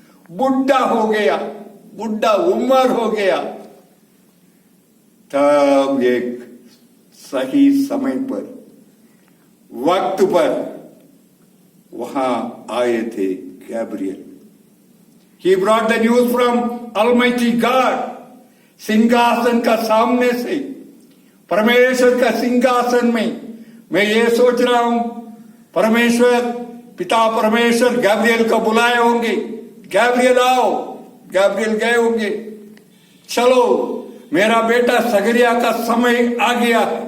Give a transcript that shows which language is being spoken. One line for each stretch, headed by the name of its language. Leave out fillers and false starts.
Hindi: बुढ़ा हो गया, बुढ़ा उम्र हो गया। तब एक सही समय पर, वक्त पर वहां आए थे Gabriel.
English: He brought the news from Almighty God.
Hindi: सिंहासन का सामने से, परमेश्वर का सिंहासन में मैं ये सोच रहा हूं, परमेश्वर पिता परमेश्वर गैब्रियल को बुलाए होंगे। गैब्रियल आओ। गैब्रियल गए होंगे, चलो मेरा बेटा सकरिया का समय आ गया।